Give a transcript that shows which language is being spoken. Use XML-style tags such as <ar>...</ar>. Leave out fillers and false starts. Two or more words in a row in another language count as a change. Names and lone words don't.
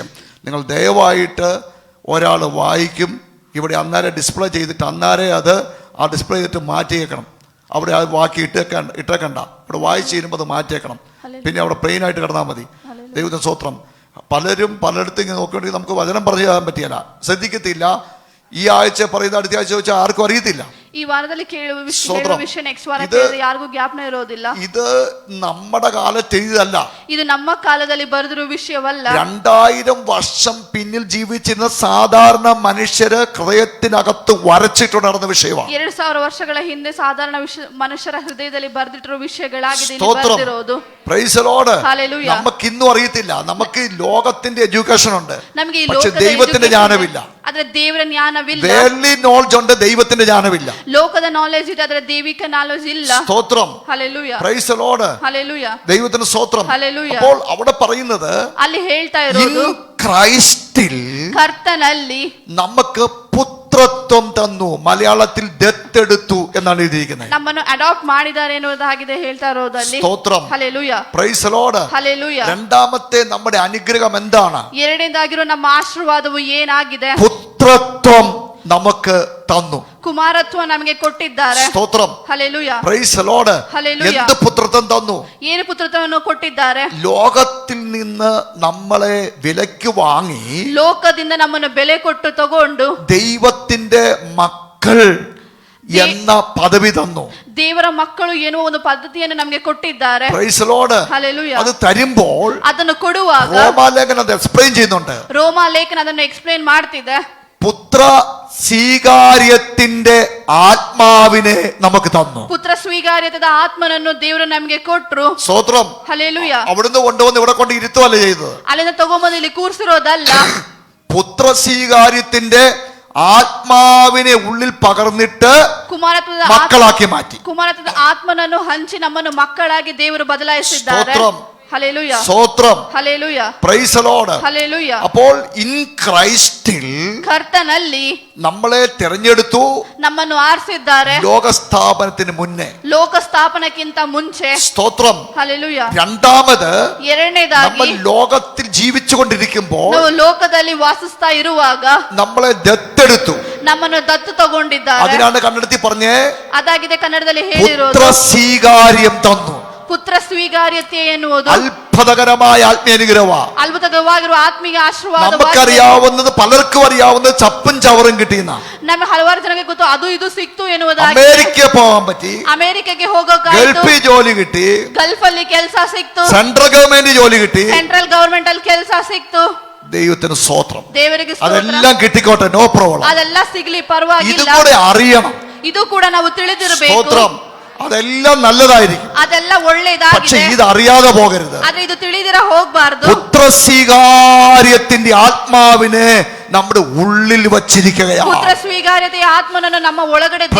<ml>നിങ്ങൾ ദയവായിട്ട് ഒരാൾ വായിക്കും, ഇവിടെ അന്നേരം ഡിസ്പ്ലേ ചെയ്തിട്ട് അന്നേരം അത് ആ ഡിസ്പ്ലേ ചെയ്തിട്ട് മാറ്റിയേക്കണം. അവിടെ ആ വാക്കി ഇട്ടേക്കണ്ട. ഇവിടെ വായിച്ചു കഴിയുമ്പോൾ അത് മാറ്റിയേക്കണം. പിന്നെ അവിടെ പ്ലെയിൻ ആയിട്ട് കിടന്നാൽ മതി. ദൈവത്തിന് സ്തോത്രം. പലരും പലയിടത്തും ഇങ്ങനെ നോക്കുകയാണെങ്കിൽ നമുക്ക് വചനം പറഞ്ഞു തരാൻ പറ്റിയല്ല, ശ്രദ്ധിക്കത്തില്ല. ഈ ആഴ്ച പറയുന്ന അടുത്ത ആഴ്ച വെച്ചാൽ ആർക്കും അറിയത്തില്ല.</ml> <kn>ಈ ವಾರದಲ್ಲಿ ಕೇಳುವ ವಿಷಯ ನೆಕ್ಸ್ಟ್ ವಾರ ಯಾರಿಗೂ ಜ್ಞಾಪನ ಇರೋದಿಲ್ಲ.</kn> <ml>ഇത് നമ്മുടെ കാലത്ത് എഴുതിയതല്ല.</ml> <kn>ഇത് ನಮ್ಮ ಕಾಲದಲ್ಲಿ ಬರೆದಿರುವ ವಿಷಯವಲ್ಲ.</kn> <ml>2000 വർഷം പിന്നിൽ ജീവിച്ചിരുന്ന സാധാരണ മനുഷ്യര് ഹൃദയത്തിനകത്ത് വരച്ചിട്ട് നടന്ന വിഷയമാണ്.</ml> <kn>2000 ವರ್ಷಗಳ ಹಿಂದೆ ಸಾಧಾರಣ ಮನುಷ್ಯರ ಹೃದಯದಲ್ಲಿ ಬರೆದಿಟ್ಟಿರುವ ವಿಷಯಗಳಾಗಿದೆ ಇಲ್ಲಿ ಬರೆದಿರೋದು.</kn> <en>Praise the Lord.</en> <ml>ഹല്ലേലൂയ. നമുക്ക് ഇന്നും അറിയത്തില്ല. നമുക്ക് ലോകത്തിന്റെ എഡ്യൂക്കേഷൻ ഉണ്ട്,</ml> <kn>ನಮಗೆ ಈ</kn> <ml>പക്ഷേ</ml> <kn>ಲೋಕದ</kn> <ml>ദൈവത്തിന്റെ ജ്ഞാനമില്ല.</ml> <kn>ಆದರೆ ದೇವರ ಜ್ಞಾನವಿಲ್ಲ.</kn> <en>worldly knowledge</en> <ml>ഉണ്ട്, ദൈവത്തിന്റെ ജ്ഞാനമില്ല.</ml> <kn>ಲೋಕದ ನಾಲೆಜ್ ಇದೆ, ಆದರೆ ದೈವಿಕ ನಾಲೆಜ್ ಇಲ್ಲ.</kn> <ml>സ്തോത്രം. ഹല്ലേലൂയ.</ml> <en>Praise the Lord.</en> <ml>ഹല്ലേലൂയ. ദൈവത്തിന് സ്തോത്രം. ഹല്ലേലൂയ. അപ്പോൾ അവിടെ പറയുന്നത്</ml> <kn>ಅಲ್ಲಿ ಹೇಳ್ತಾ ಇರೋದು</kn> <ml>ക്രൈസ്റ്റിൽ</ml> <kn>കർത്തನಲ್ಲಿ</kn> <ml>നമുക്ക് പുത്രത്വം തന്നു. മലയാളത്തിൽ ദത്തെടുത്തു എന്നാണ് എഴുതിയിരിക്കുന്നത്.</ml> <kn>ನಮ್ಮನ್ನು ಅಡಾಪ್ಟ್ ಮಾಡಿದ್ದಾರೆ ಎನ್ನುವುದಾಗಿದೆ ಹೇಳ್ತಾ ಇರೋದಲ್ಲಿ.</kn> <ml>സ്തോത്രം.</ml> <kn>ಹಲ್ಲೆಲೂಯ.</kn> <en>Praise the Lord.</en> <kn>ಹಲ್ಲೆಲೂಯ.</kn> <ml>രണ്ടാമത്തെ നമ്മുടെ അനുഗ്രഹം എന്താണ്?</ml> <kn>ಎರಡನೇದಾಗಿರೋ ನಮ್ಮ ಆಶೀರ್ವಾದವು ಏನಾಗಿದೆ?</kn> <ml>പുത്രത്വം നമുക്ക് തന്നു.</ml> <kn>ಕುಮಾರತ್ವ ನಮಗೆ ಕೊಟ್ಟಿದ್ದಾರೆ.</kn> <ml>സ്തോത്രം.</ml> <kn>ಹಲ್ಲೆಲೂಯ.</kn> <en>Praise the Lord.</en> <ml>ഹല്ലേലൂയ. എന്ത് പുത്രത്വം തന്നു?</ml> <kn>ಏನು ಪುತ್ರತ್ವವನ್ನು ಕೊಟ್ಟಿದ್ದಾರೆ?</kn> <ml>ലോകത്തിൽ നിന്ന് നമ്മളെ വിലയ്ക്ക് വാങ്ങി</ml> <kn>ಲೋಕದಿಂದ ನಮ್ಮನ್ನು ಬೆಲೆ ಕೊಟ್ಟು ತಗೊಂಡು</kn> <ml>ദൈവത്തിന്റെ മക്കൾ എന്ന പദവി തന്നു.</ml> <kn>ದೇವರ ಮಕ್ಕಳು ಎನ್ನುವ ಒಂದು ಪದ್ಧತಿಯನ್ನು ನಮಗೆ ಕೊಟ್ಟಿದ್ದಾರೆ.</kn> <en>Praise the Lord.</en> <ml>ഹല്ലേലൂയ. അത് തരുമ്പോൾ</ml> <kn>ಅದನ್ನು ಕೊಡುವಾಗ</kn> <ml>റോമാലേഖനം അത് എക്സ്പ്ലെയിൻ ചെയ്യുന്നുണ്ട്.</ml> <kn>ರೋಮಾ ಲೇಖನ ಅದನ್ನು ಎಕ್ಸ್ಪ್ಲೇನ್ ಮಾಡ್ತಿದೆ.</kn> <ml>പുത്ര സ്വീകാര്യത്തിന്റെ ആത്മാവിനെ നമുക്ക് തന്നു.</ml> <kn>ಪುತ್ರ ಸ್ವೀಕಾರ್ಯದ ಆತ್ಮನನ್ನು ದೇವರು ನಮಗೆ ಕೊಟ್ಟರು.</kn> <ml>സ്തോത്രം. ഹല്ലേലൂയ. അവിടുന്ന് കൊണ്ടുവന്ന് ഇവിടെ കൊണ്ട് ഇരുത്തുവല്ല ചെയ്തത്.</ml> <kn>ಅಲ್ಲಿಂದ ತಗೊಂಬಂದು ಇಲ್ಲಿ ಕೂರಿಸಿರೋದಲ್ಲ.</kn> <ml>പുത്ര സ്വീകാര്യത്തിന്റെ ആത്മാവിനെ ഉള്ളിൽ പകർന്നിട്ട് മക്കളാക്കി മാറ്റി.</ml> <kn>ಕುಮಾರತ್ವದ ಆತ್ಮನನ್ನು ಹಂಚಿ ನಮ್ಮನ್ನು ಮಕ್ಕಳಾಗಿ ದೇವರು ಬದಲಾಯಿಸಿದ್ದಾರೆ.</kn> <ml>ഹല്ലേലൂയ. സ്തോത്രം. ഹല്ലേലൂയ.</ml> <en>Praise the Lord.</en> <ml>ഹല്ലേലൂയ. അപ്പോൾ</ml> <en>in Christ</en> <kn>കർത്തನಲ್ಲಿ</kn> <ml>നമ്മളെ തിരഞ്ഞെടുത്തു,</ml> <kn>ನಮ್ಮನ್ನು ಆರಿಸಿದ್ದಾರೆ</kn> <ml>ലോകസ്ഥാപനത്തിന് മുന്നേ,</ml> <kn>ಲೋಕ ಸ್ಥಾಪನಕ್ಕಿಂತ ಮುಂಚೆ.</kn> <ml>സ്തോത്രം. ഹല്ലേലൂയ. രണ്ടാമത്</ml> <kn>ಎರಡನೇದಾಗಿ</kn> <ml>നമ്മൾ ലോകത്തിൽ ജീവിച്ചുകൊണ്ടിരിക്കുമ്പോൾ</ml> <kn>ನಾವು ಲೋಕದಲ್ಲಿ ವಾಸಿಸ್ತಾ ಇರುವಾಗ</kn> <ml>നമ്മളെ ദത്തെടുത്തു,</ml> <kn>ನಮ್ಮನ್ನು ದತ್ತು ತಗೊಂಡಿದ್ದಾರೆ.</kn> <ml>അതിനാണ് കന്നഡത്തിൽ പറഞ്ഞേ</ml> <kn>ಅದಾಗಿದೆ ಕನ್ನಡದಲ್ಲಿ ಹೇಳಿರೋದು.</kn> <ml>പുത്ര സ്വീകാര്യം തന്നു.</ml> <kn>ಪುತ್ರ ಸ್ವೀಕಾರ್ಯತೆ ಎನ್ನುವುದು</kn> <ml>അത്ഭുതകരമായ ആത്മീയനുഗ്രഹമാണ്.</ml> <kn>ಅದ್ಭುತವಾಗಿರುವ ಆತ್ಮೀಯ ಆಶೀರ್ವಾದ.</kn> <ml>നമുക്കറിയാവുന്നത്, പലർക്കും അറിയാവുന്നത് ചപ്പും ചവറും കിട്ടിയെന്ന.</ml> <kn>ನಮಗೆ ಹಲವಾರು ಜನಕ್ಕೆ ಗೊತ್ತು ಅದು ಇದು ಸಿಕ್ತು ಎನ್ನುವುದಾಗಿ.</kn> <ml>അമേരിക്ക പോകാൻ പറ്റി,</ml> <kn>ಅಮೆರಿಕಕ್ಕೆ ಹೋಗೋಕಾಯ್ತು,</kn> <ml>ഗൾഫിൽ ജോലി കിട്ടി,</ml> <kn>ಗಲ್ಫ್ ಅಲ್ಲಿ ಕೆಲಸ ಸಿಕ್ತು,</kn> <en>central government</en> <ml>ജോലി കിട്ടി,</ml> <en>central government</en> <kn>ಅಲ್ಲಿ ಕೆಲಸ ಸಿಕ್ತು.</kn> <ml>ദൈവത്തിന് സ്തോത്രം.</ml> <kn>ದೇವರಿಗೆ</kn> <ml>അതെല്ലാം കിട്ടിക്കോട്ടെ,</ml> <en>no problem.</en> <kn>ಅದೆಲ್ಲ ಸಿಗಲಿ ಪರವಾಗಿಲ್ಲ.</kn> <ml>ഇത് കൂടെ അറിയണം.</ml> <kn>ಇದು ಕೂಡ ನಾವು ತಿಳಿದಿರಬೇಕು.</kn> <ml>സ്തോത്രം. അതെല്ലാം നല്ലതായിരിക്കും,</ml> <kn>ಅದೆಲ್ಲ</kn> <ml>പക്ഷെ</ml> <kn>ಒಳ್ಳೆಯದಾಗಿದೆ.</kn> <ml>ഇത് അറിയാതെ പോകരുത്.</ml> <kn>ಆದ್ರೆ ಇದು ತಿಳಿದಿರ ಹೋಗಬಾರದು.</kn> <ml>പുത്രസ്വീകാര്യത്തിന്റെ ആത്മാവിനെ നമ്മുടെ ഉള്ളിൽ വച്ചിരിക്കുകയാണ്.</ml> <kn>ಪುತ್ರ ಸ್ವೀಕಾರ್ಯತೆಯ ಆತ್ಮನನ್ನು ನಮ್ಮ ಒಳಗಡೆ ದೇವರು</kn>